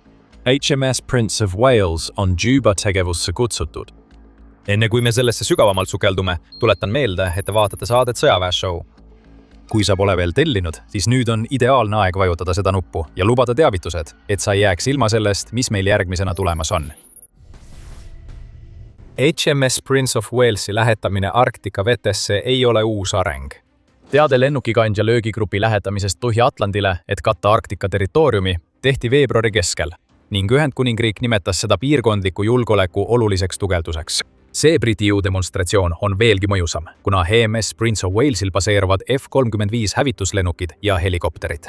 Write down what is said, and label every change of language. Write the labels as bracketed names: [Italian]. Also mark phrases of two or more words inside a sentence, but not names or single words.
[Estonian] HMS Prince of Wales on Juba tegevusse kutsutud. Enne kui me sellesse sügavamalt sukeldume, tuletan meelde, et te vaatate saadet Sõjaväeshow. Kui sa pole veel tellinud, siis nüüd on ideaalne aeg vajutada seda nuppu ja lubada teavitused, et sa ei jääks ilma sellest, mis meil järgmisena tulemas on. HMS Prince of Walesi lähetamine Arktika vetesse ei ole uus areng. Teade lennukikandja löögigrupi lähetamisest Põhja-Atlandile, et katta Arktika territooriumi, tehti veebruari keskel ning Ühendkuningriik nimetas seda piirkondliku julgeoleku oluliseks tugevduseks. See Briti jõudemonstratsioon on veelgi mõjusam, kuna HMS Prince of Walesil baseeruvad F-35 hävituslennukid ja helikopterid.